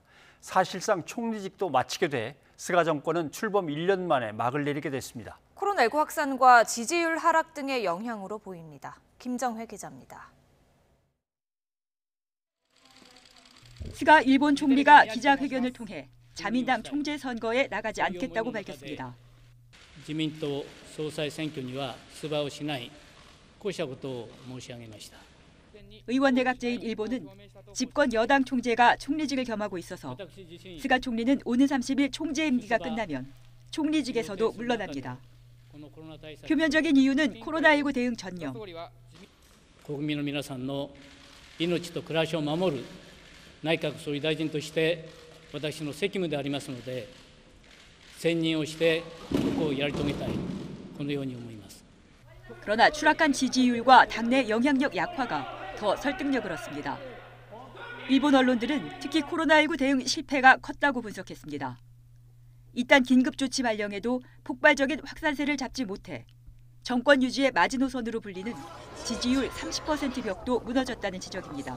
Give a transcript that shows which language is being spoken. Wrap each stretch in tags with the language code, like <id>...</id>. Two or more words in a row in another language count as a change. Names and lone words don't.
<ko>사실상 총리직도 마치게 돼 스가 정권은 출범 1년 만에 막을 내리게 됐습니다. 코로나19 확산과 지지율 하락 등의 영향으로 보입니다. 김정회 기자입니다. 스가 일본 총리가 기자회견을 통해 자민당 총재 선거에 나가지 않겠다고 밝혔습니다.</ko> <ja>自民党総裁選挙には出馬をしない、こうしたことを申し上げました。</ja> <ko>의원 내각제인 일본은 집권 여당 총재가 총리직을 겸하고 있어서 스가 총리는 오는 30일 총재 임기가 끝나면 총리직에서도 물러납니다. 표면적인 이유는 코로나19 대응 전념.</ko> <ja>国民の皆さんの命と暮らしを守る内閣総理大臣として私の責務でありますので、専任をしてここをやり遂げたい、このように思います。</ja> <ko>그러나 추락한 지지율과 당내 영향력 약화가 더 설득력을 얻습니다. 일본 언론들은 특히 코로나19 대응 실패가 컸다고 분석했습니다. 이딴 긴급조치 발령에도 폭발적인 확산세를 잡지 못해 정권 유지의 마지노선으로 불리는 지지율 30% 벽도 무너졌다는 지적입니다.</ko>